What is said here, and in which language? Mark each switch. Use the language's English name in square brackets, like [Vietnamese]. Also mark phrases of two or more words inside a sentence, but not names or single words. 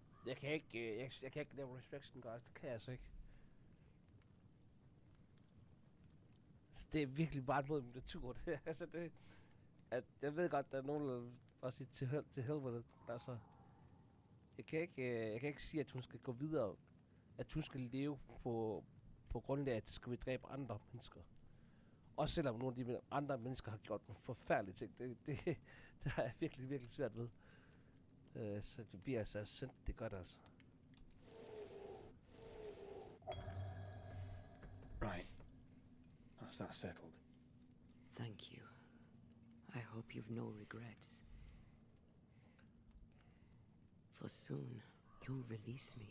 [Danish] Jeg kan ikke, jeg kan ikke lave reflection, guys. Det kan jeg altså ikke. Det er virkelig bare mod min natur, det. Altså, det... At jeg ved godt, der er nogen, der bare siger til helvede. Altså... Jeg kan ikke sige, at hun skal gå videre. At hun skal leve på grundlag af, at det skal vi dræbe andre mennesker. Også selvom nogle af de andre mennesker har gjort nogle forfærdelige ting. Det har jeg virkelig, virkelig svært ved. Så det bliver altså sendt, det godt altså. [English] Right. That's that settled. Thank you. I hope you've no regrets. For soon, you'll release me.